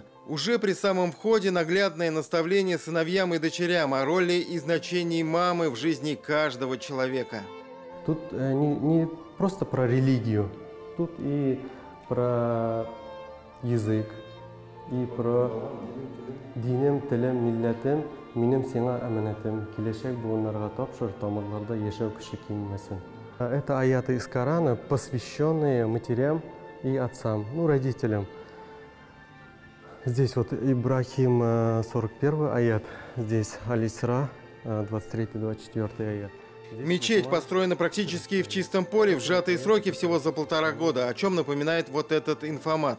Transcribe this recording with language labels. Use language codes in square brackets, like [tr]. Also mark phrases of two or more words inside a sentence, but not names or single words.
[ru] Уже при самом входе наглядное наставление сыновьям и дочерям о роли и значении мамы в жизни каждого человека. Тут не просто про религию, тут и про язык, и про [tt] динем, телем, милләтем, минем сиңа әманәтем, киләчәк буыннарга тапшыр, тамырларда яшәү кеше киммәсен. [ru] Это аяты из Корана, посвященные матерям и отцам, родителям. Здесь вот Ибрахим 41 аят, здесь Аль-Исра 23-24 аят. Мечеть построена практически в чистом поле, в сжатые сроки всего за 1,5 года, о чем напоминает вот этот инфомат.